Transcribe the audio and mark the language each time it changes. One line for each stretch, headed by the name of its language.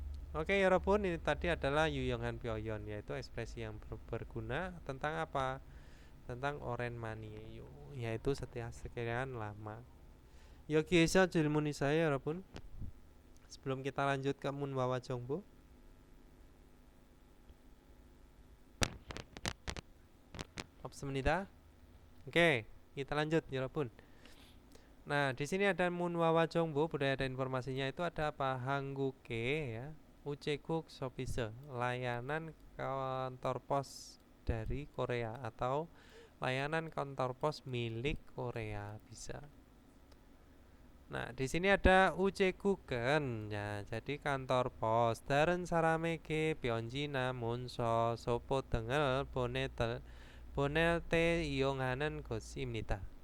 Indonesian: Oke, 여러분, ini tadi adalah
Korean: 유용한 표현,
Indonesian: yaitu ekspresi yang berguna tentang apa? Tentang oren manieyo, yaitu setelah sekian lama.
Korean: 여기에서 질문 있어요, 여러분.
Indonesian: Sebelum kita lanjut ke 문화와 정보.
Korean: 없습니다.
Indonesian: Oke, kita lanjut, 여러분. Nah, di sini ada 문화와 정보, budaya dan informasinya itu ada apa? 한국계 ya.
Korean: 우체국 서비스,
Indonesian: layanan kantor pos dari Korea atau layanan kantor pos milik Korea bisa. Nah, di sini ada 우체국은 ya, jadi kantor pos.
Korean: 다른 사람에게 편지나 문서, 소포 등을 보낼 때 이용하는 곳입니다.